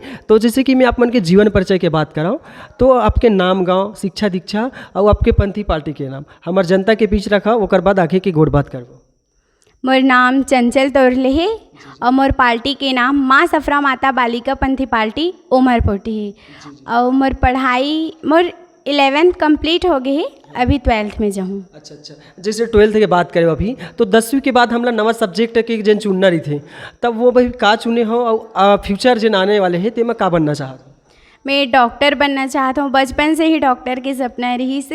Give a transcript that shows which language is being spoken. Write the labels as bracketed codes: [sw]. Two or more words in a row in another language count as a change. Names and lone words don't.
[hne] तो जैसे कि मैं आप मन के जीवन परिचय के बात कराऊँ तो आपके नाम गाँव शिक्षा दीक्षा और आपके पंथी पार्टी के नाम हमार जनता के बीच रखा, ओकर बाद आगे की गोड़ बात करबो। मोर नाम चंचल तोरले है और मोर पार्टी के नाम माँ सफरा माता बालिका पंथी पार्टी उमरपोटी है। और मोर पढ़ाई मोर 11th कंप्लीट हो गई है, अभी 12th में जाऊँ। अच्छा अच्छा, जैसे 12th की बात करें अभी तो 10वीं के बाद हमला नवा सब्जेक्ट के जिन चुनना रही थे तब वो भाई का चुने हो और फ्यूचर जिन आने वाले हैं तेमा का बनना चाहते हो? मैं डॉक्टर बनना चाहता हूँ, बचपन से ही डॉक्टर के सपना रही से।